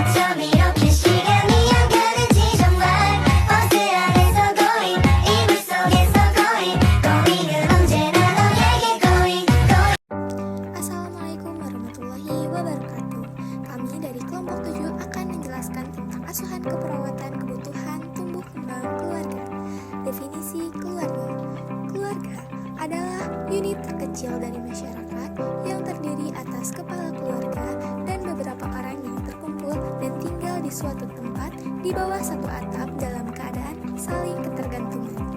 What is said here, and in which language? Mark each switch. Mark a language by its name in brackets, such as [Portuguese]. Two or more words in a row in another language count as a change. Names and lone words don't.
[Korean] 밤이렇게 시간이 안 가는지 정말 버스 안에서 going 이불 속에서 [English] going going [Korean] 은 언제나 너에게 [English] going going. [Arabic] السلام عليكم ورحمة الله وبركاته. [Indonesian] Kami dari kelompok 7 akan menjelaskan tentang asuhan keperawatan kebutuhan tumbuh kembang keluarga. Definisi keluarga. Keluarga adalah unit terkecil dari masyarakat yang terdiri atas kepala keluarga dan beberapa orang yang terkumpul dan tinggal di suatu tempat di bawah satu atap dalam keadaan saling ketergantungan.